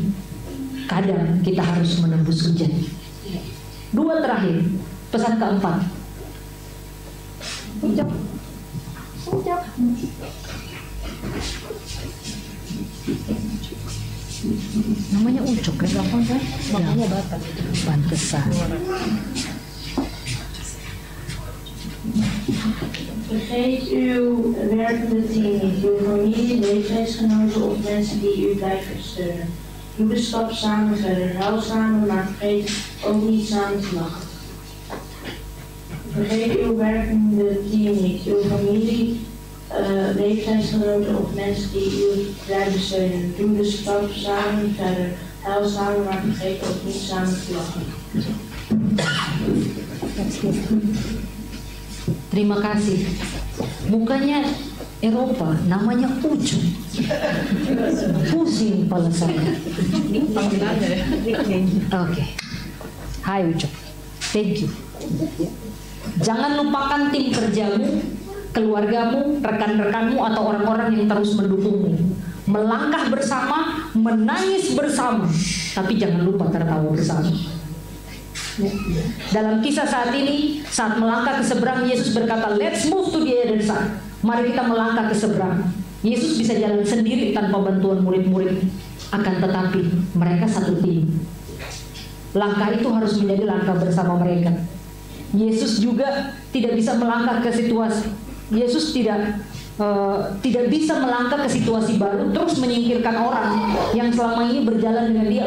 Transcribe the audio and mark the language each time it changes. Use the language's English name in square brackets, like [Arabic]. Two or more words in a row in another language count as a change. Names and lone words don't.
[Indonesian] Kadang kita harus menembus hujan. Dua terakhir, pesan keempat. Ucap. Namanya Ucok, kan gampang kan? Makanya Batak. Pantesan. [Dutch] Vergeet uw werkende team niet, uw familie, leeftijdsgenoten of mensen die u blijven steunen. Doe de stap samen verder, huil samen, maar vergeet ook niet samen te lachen. Vergeet uw werkende team niet, uw familie, leeftijdsgenoten of mensen die u blijven steunen. Doe de stap samen verder, huil samen, maar vergeet ook niet samen te lachen. [Indonesian] Terima kasih. Mukanya Eropa, namanya Ucok. Pusing kepala saya. Oke. Hai Ucok. [English] Thank you. [Indonesian] Jangan lupakan tim kerjamu, keluargamu, rekan-rekanmu atau orang-orang yang terus mendukungmu. Melangkah bersama, menangis bersama, tapi jangan lupa tertawa bersama. Dalam kisah saat ini, saat melangkah ke seberang, Yesus berkata, [English] "Let's move to the other side." [Indonesian] Mari kita melangkah ke seberang. Yesus bisa jalan sendiri tanpa bantuan murid-murid, akan tetapi mereka satu tim. Langkah itu harus menjadi langkah bersama mereka. Yesus juga tidak bisa melangkah ke situasi. Yesus tidak bisa melangkah ke situasi baru terus menyingkirkan orang yang selama ini berjalan dengan dia.